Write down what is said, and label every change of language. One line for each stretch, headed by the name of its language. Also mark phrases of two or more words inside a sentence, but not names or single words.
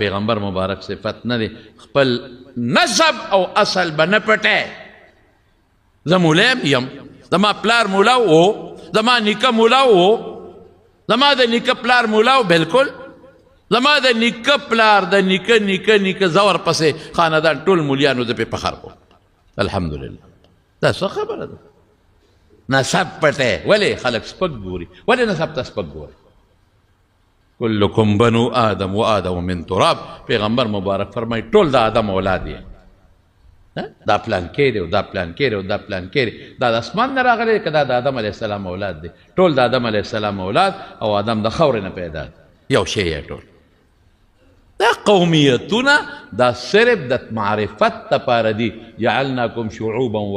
Pashto: پیغمبر مبارک صفت نه دی خپل نسب او اصل به نه پټی زه مولایم یم زما پلار مولا و زما نیکه مولا و زما د نیکه پلار مولا و بلکل زما د نیکه پلار د نیکه نیکه نیکه زور پسې خاندان ټول مولیانو زه پې فخر کوم الحمدلله دا څه خبره ده نسب پټی ولې خلک سپک ګوري ولې نسب ته سپک ګوري
Arabic: کلکم بنو آدم و آدم من تراب
Pashto: پیغمبر مبارک فرمای ټول د آدم اولاد یې دا پلان کې دی او دا پلان کې دی او دا پلان کې دی دا د اسمان نه راغلی که دا د آدم
Arabic: علیه السلام
Pashto: اولاد دی ټول د آدم
Arabic: علیه السلام
Pashto: اولاد او آدم د خاورې نه پیدا دی یو شی یې ټول دا قومیتونه دا صرف د معرفت دپاره دي
Arabic: جعلناکم شعوبا و